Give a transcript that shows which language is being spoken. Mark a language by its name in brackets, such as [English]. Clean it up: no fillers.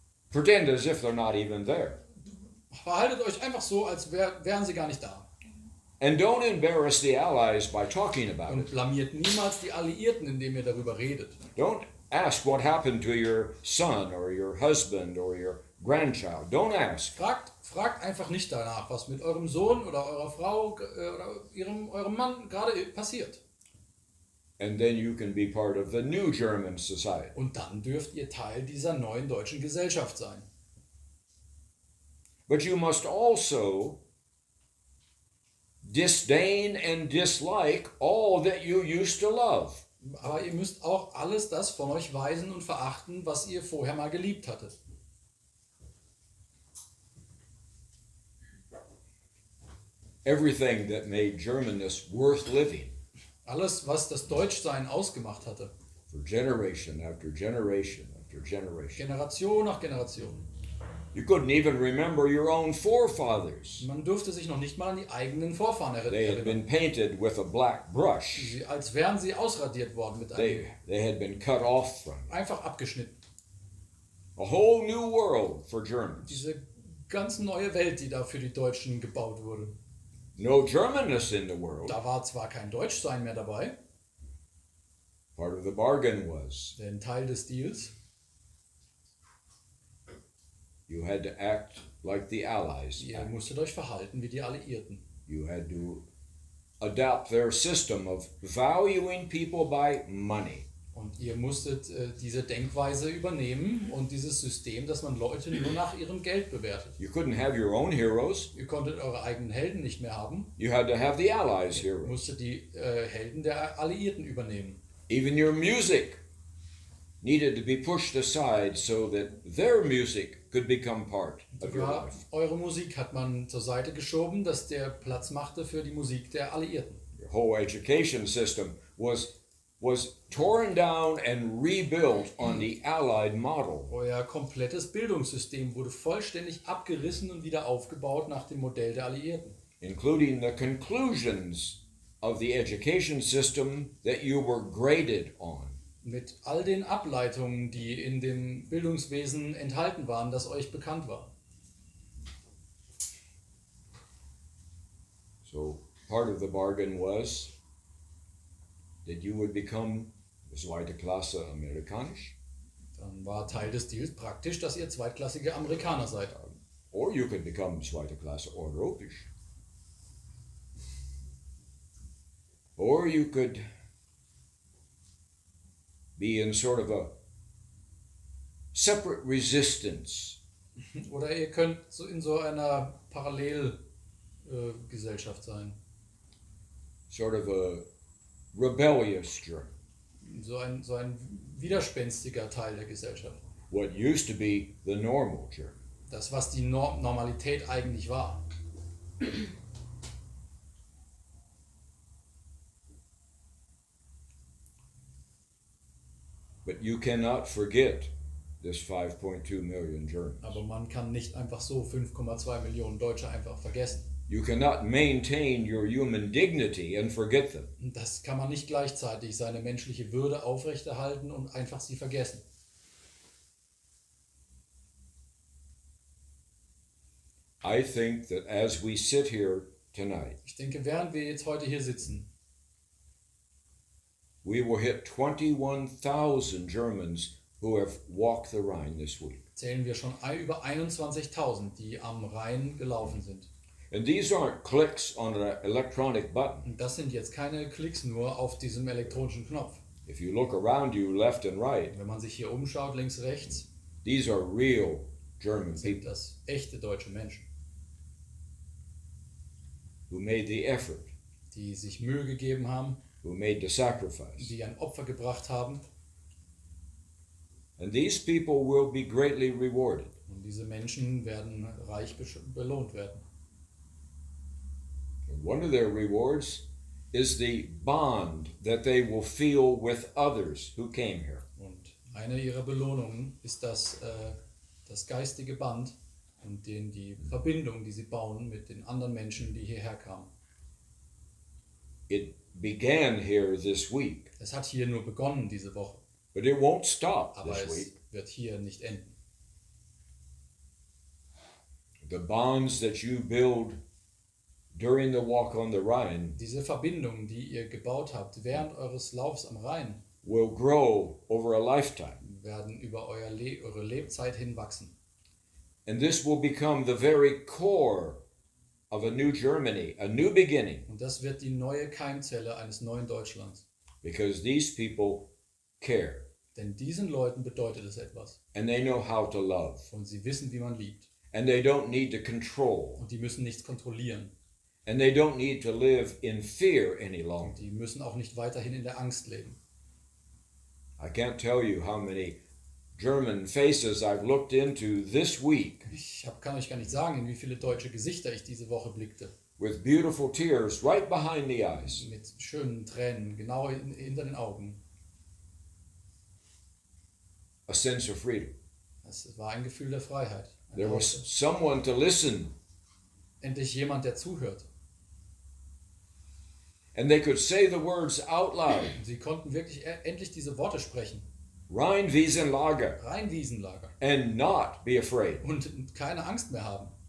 [English] pretend as if they're not even there. [German] Verhaltet euch einfach so, als wären sie gar nicht da. [English] And don't embarrass the Allies by talking about [German] Und [English] it. [German] blamiert niemals die Alliierten, indem ihr darüber redet. [English] Don't ask what happened to your son or your husband or your grandchild. Don't ask. [German] Fragt einfach nicht danach, was mit eurem Sohn oder eurer Frau oder eurem Mann gerade passiert. [English] And then you can be part of the new German society. [German] Und dann dürft ihr Teil dieser neuen deutschen Gesellschaft sein. [English] But you must also disdain and dislike all that you used to love. [German] Aber ihr müsst auch alles das von euch weisen und verachten, was ihr vorher mal geliebt hattet. [English] Everything that made Germanness worth living [German] Alles, was das Deutschsein ausgemacht hatte. [English] for generation after generation after generation. [German] Generation nach Generation. [English] You couldn't even remember your own forefathers. [German] Man durfte sich noch nicht mal an die eigenen Vorfahren [English] They had [German] erinnern. [English] been painted with a black brush. [German] Als wären sie ausradiert worden mit einem, [English] They had been cut off from it. [German] einfach abgeschnitten. [English] A whole new world for Germans. [German] Diese ganz neue Welt, die da für die Deutschen gebaut wurde. [English] No Germanness in the world. [German] Da war zwar kein Deutschsein mehr dabei, [English] Part of the bargain was [German] denn Teil des Deals, [English] you had to act like the Allies. [German] ihr musstet euch verhalten wie die Alliierten. [English] You had to adopt their system of valuing people by money. [German] Und ihr musstet diese Denkweise übernehmen und dieses System, dass man Leute nur nach ihrem Geld bewertet. [English] You couldn't have your own heroes. [German] Ihr konntet eure eigenen Helden nicht mehr haben, [English] You had to have the Allies' [German] ihr [English] heroes. [German] musstet die Helden der Alliierten übernehmen. [English] Even your music needed to be pushed aside so that their music could become part of your [German] Sogar [English] life. [German] eure Musik hat man zur Seite geschoben, dass der Platz machte für die Musik der Alliierten. [English] Your whole education system was torn down and rebuilt on the Allied model. [German] Euer komplettes Bildungssystem wurde vollständig abgerissen und wieder aufgebaut nach dem Modell der Alliierten. [English] Including the conclusions of the education system that you were graded on. [German] Mit all den Ableitungen, die in dem Bildungswesen enthalten waren, das euch bekannt war. [English] So part of the bargain was that you would become [German] zweite Klasse [English] amerikanisch, [German] Dann war Teil des Deals praktisch, dass ihr zweitklassige Amerikaner seid. [English] or you could become [German] zweite Klasse [English] europäisch. Or you could be in sort of a separate resistance. [German] Oder ihr könnt so in so einer Parallelgesellschaft sein. [English] Sort of a rebellious German. [German] So ein widerspenstiger Teil der Gesellschaft. [English] What used to be the normal German. [German] Das, was die Normalität eigentlich war. [English] But you cannot forget this 5.2 million Germans. [German] Aber man kann nicht einfach so 5,2 Millionen Deutsche einfach vergessen. [English] You cannot maintain your human dignity and forget them. [German] Und das kann man nicht gleichzeitig seine menschliche Würde aufrechterhalten und einfach sie vergessen. [English] I think that as we sit here tonight, [German] Ich denke, während wir jetzt heute hier sitzen, [English] we will hit 21,000 Germans who have walked the Rhine this week. [German] Zählen wir schon über 21.000, die am Rhein gelaufen sind. [English] And these aren't clicks on an electronic button. [German] Und das sind jetzt keine Klicks nur auf diesem elektronischen Knopf. [English] If you look around you, left and right, [German] Wenn man sich hier umschaut, links, rechts, [English] these are real German [German] sind [English] people [German] das echte deutsche Menschen, [English] who made the effort, [German] die sich Mühe gegeben haben, [English] who made the sacrifice. [German] die ein Opfer gebracht haben. [English] And these people will be greatly rewarded. [German] Und diese Menschen werden reich belohnt werden. [English] And one of their rewards is the bond that they will feel with others who came here. [German] Und eine ihrer Belohnungen ist das geistige Band und die Verbindung, die sie bauen mit den anderen Menschen, die hierher kamen. [English] It began here this week, [German] Es hat hier nur begonnen diese Woche, [English] but it won't stop [German] aber [English] this [German] es [English] week. [German] wird hier nicht enden. [English] The bonds that you build during the walk on the Rhine [German] Diese Verbindungen, die ihr gebaut habt während eures Laufs am Rhein, [English] will grow over a lifetime. [German] werden über eure Lebzeit hinwachsen. [English] And this will become the very core of a new Germany, a new beginning, [German] Und das wird die neue Keimzelle eines neuen Deutschlands. [English] because these people care [German] Denn diesen Leuten bedeutet es etwas. [English] and they know how to love [German] Und sie wissen, wie man liebt. [English] and they don't need to control [German] Und die müssen nichts kontrollieren. [English] and they don't need to live in fear any longer. [German] Die müssen auch nicht weiterhin in der Angst leben. [English] I can't tell you how many German faces I've looked into this week [German] Kann euch gar nicht sagen, in wie viele deutsche Gesichter ich diese Woche blickte. [English] with beautiful tears right behind the eyes. [German] Mit schönen Tränen, genau hinter den Augen. [English] A sense of freedom. [German] Es war ein Gefühl der Freiheit. [English] There was someone to listen, [German] Endlich jemand, der zuhört. [English] and they could say the words out loud. Sie konnten wirklich endlich diese Worte sprechen. [German] Rheinwiesenlager, Rheinwiesenlager. [English] and not be afraid. [German] Und keine Angst mehr haben.